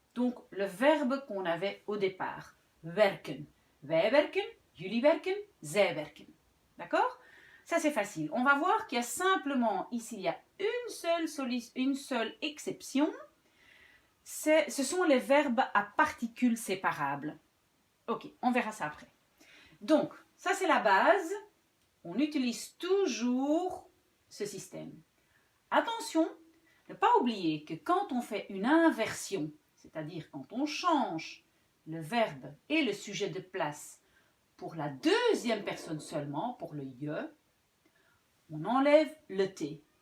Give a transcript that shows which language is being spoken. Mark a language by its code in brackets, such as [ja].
[fr] Donc le verbe qu'on avait au départ. [nl] Werken. Wij werken, jullie werken, zij werken. [fr] D'accord? Ça c'est facile. On va voir qu'il y a simplement, ici il y a une seule exception. Ce sont les verbes à particules séparables. Ok, on verra ça après. Donc, ça c'est la base. On utilise toujours ce système. Attention, ne pas oublier que quand on fait une inversion, c'est-à-dire quand on change le verbe et le sujet de place pour la deuxième personne seulement, pour le je, on enlève le t.